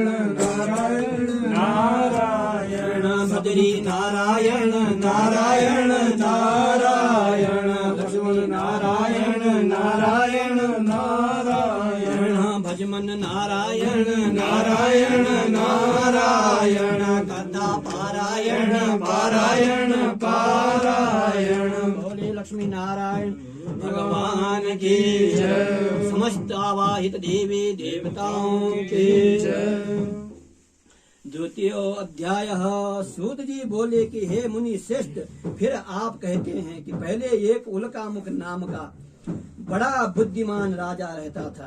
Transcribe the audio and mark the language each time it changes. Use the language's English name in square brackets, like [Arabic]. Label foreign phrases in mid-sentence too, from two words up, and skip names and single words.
[Hindi] नारायण नारायण भद्री नारायण नारायण नारायण लक्ष्मण नारायण नारायण नारायण भजमन नारायण नारायण नारायण कथा पारायण पारायण पारायण बोले लक्ष्मी नारायण भगवान की जय। समस्त आवाहित देवी देवताओं की जय। द्वितीय अध्याय। सूत जी बोले कि हे मुनि श्रेष्ठ, फिर आप कहते हैं कि पहले एक उल्कामुख नाम का बड़ा बुद्धिमान राजा रहता था।